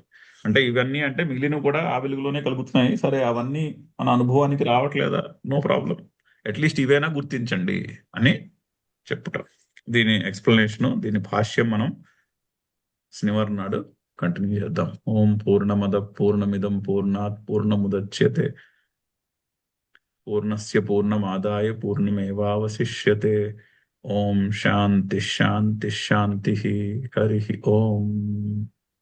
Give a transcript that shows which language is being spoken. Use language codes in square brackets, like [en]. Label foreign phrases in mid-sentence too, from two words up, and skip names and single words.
[te] అంటే ఇవన్నీ అంటే మిగిలినవి కూడా ఆ వెలుగులోనే కలుగుతున్నాయి. సరే, అవన్నీ మన అనుభవానికి రావట్లేదా? [en] no problem. [te] అట్లీస్ట్ ఇవైనా గుర్తించండి అని చెప్పుట. దీని ఎక్స్ప్లెనేషన్, దీని భాష్యం మనం శనివారం నాడు కంటిన్యూ చేద్దాం. [sa] ఓం పూర్ణమద పూర్ణమిదం పూర్ణాత్ పూర్ణముదచ్యతే పూర్ణస్య పూర్ణమాదాయ పూర్ణమేవావశిష్యతే. ఓం శాంతి శాంతి శాంతి. హరి ఓం.